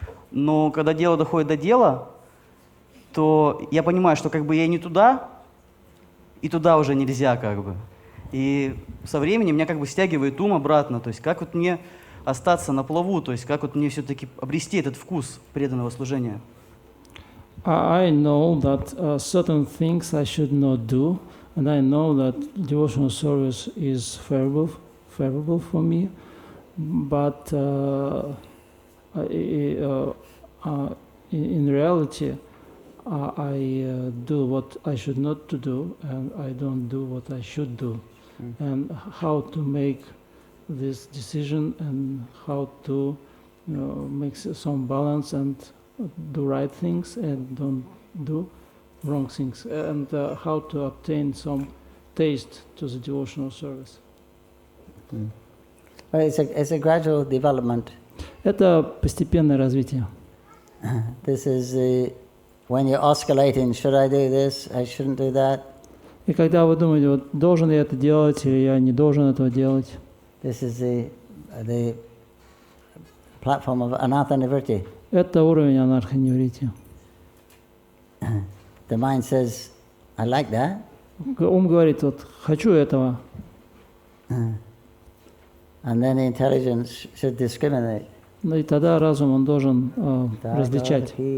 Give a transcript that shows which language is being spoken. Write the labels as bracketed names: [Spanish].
[Russian] Но когда дело доходит до дела, то я понимаю, что как бы я и не туда, и туда уже нельзя как бы. И со временем меня как бы стягивает ум обратно, то есть как вот мне остаться на плаву, то есть как вот мне все-таки обрести этот вкус преданного служения. [English] I know that certain things I should not do, and I know that devotional service is favorable for me, but in reality, I do what I should not to do, and I don't do what I should do. And how to make this decision and how to make some balance and do right things and don't do wrong things, and how to obtain some taste to the devotional service. Well, it's a gradual development. [Russian] Это постепенное развитие. [English] This is when you're oscillating, should I do this, I shouldn't do that. [Russian] И когда вы думаете, вот должен я это делать или я не должен этого делать. [English] This is the platform of anartha-nivritti. [Russian] Это уровень анарха-ниврити. [English] The mind says, I like that. [Russian] Ум говорит, вот хочу этого. [English] And then the intelligence should discriminate. [Russian] Ну и тогда разум, он должен различать.